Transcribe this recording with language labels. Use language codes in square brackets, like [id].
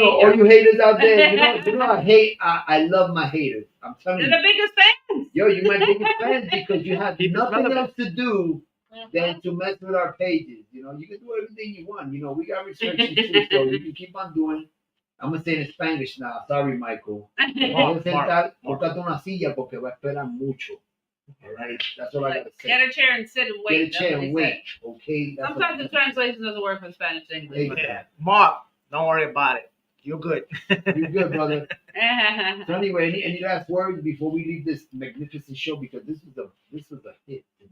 [en] All you haters out there, I love my haters. I'm telling you. They're the biggest fans. Yo, you my biggest fans because you have nothing else to do than to mess with our pages. You can do everything you want. We got restrictions too, so you can keep on doing. I'm going to say it in Spanish now. Sorry, Michael. [es] Búscate una silla porque va a esperar mucho. [en] All right, that's all I got to say. Get a chair and sit and wait. Get a chair and wait. Okay. Sometimes the translation doesn't work from Spanish to English. Yeah. Mark, don't worry about it. You're good. You're good, brother. So anyway, any last words before we leave this magnificent show? Because this was a hit.